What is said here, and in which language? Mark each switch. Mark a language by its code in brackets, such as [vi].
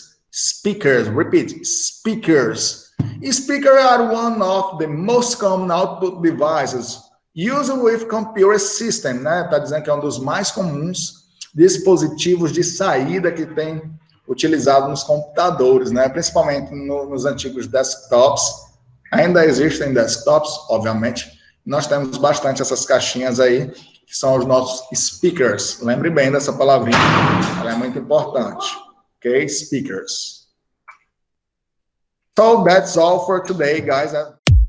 [en] Speakers, repeat, speakers. Speakers are one of the most common output devices used with computer system, né? [pt] Tá dizendo que é um dos mais comuns dispositivos de saída que tem utilizado nos computadores, né? Principalmente nos antigos desktops. Ainda existem desktops, obviamente. Nós temos bastante essas caixinhas aí, que são os nossos speakers. Lembre bem dessa palavrinha, ela é muito importante. [en] Ok? Speakers. So that's all for today, guys.